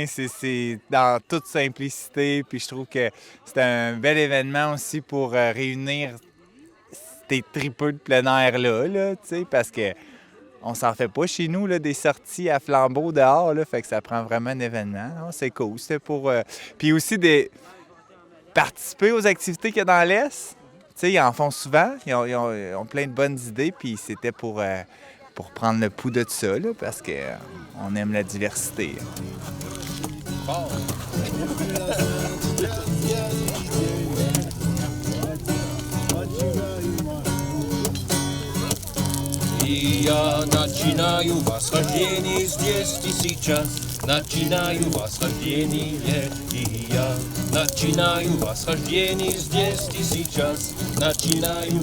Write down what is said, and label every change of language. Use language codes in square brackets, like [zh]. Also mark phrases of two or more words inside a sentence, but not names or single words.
[fr] C'est dans toute simplicité. Puis je trouve que c'est un bel événement aussi pour réunir ces tripeux de plein air-là, tu sais, parce que on s'en fait pas chez nous, là, des sorties à flambeau dehors, là, fait que ça prend vraiment un événement. C'est cool, c'était pour... Puis aussi participer aux activités qu'il y a dans l'Est. Tu sais, ils en font souvent, ils ont plein de bonnes idées, puis c'était pour prendre le pouls de tout ça, là, parce qu'on aime la diversité. [ru] Я начинаю восхождение здесь и сейчас. Начинаю восхождение, и я начинаю восхождение здесь и сейчас.